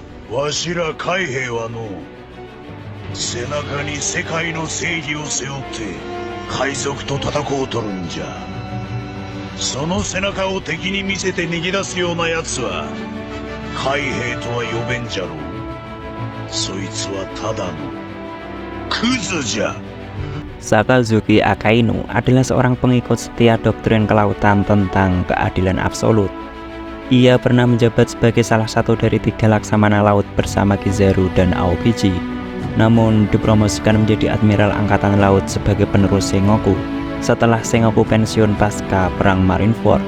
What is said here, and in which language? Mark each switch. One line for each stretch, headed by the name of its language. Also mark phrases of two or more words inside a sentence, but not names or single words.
Japanese: わしら海兵はの、背中に世界の正義を背負って海賊と戦うとるんじゃ。その背中を敵に見せて逃げ出すような奴は海兵とは呼べんじゃろう。そいつはただのクズじゃ。
Indonesian: Sakazuki Akainu adalah seorang pengikut setia doktrin kelautan tentang keadilan absolut. Ia pernah menjabat sebagai salah satu dari 3 laksamana laut bersama Kizaru dan Aokiji, namun dipromosikan menjadi Admiral Angkatan Laut sebagai penerus Sengoku setelah Sengoku pensiun pasca Perang Marineford.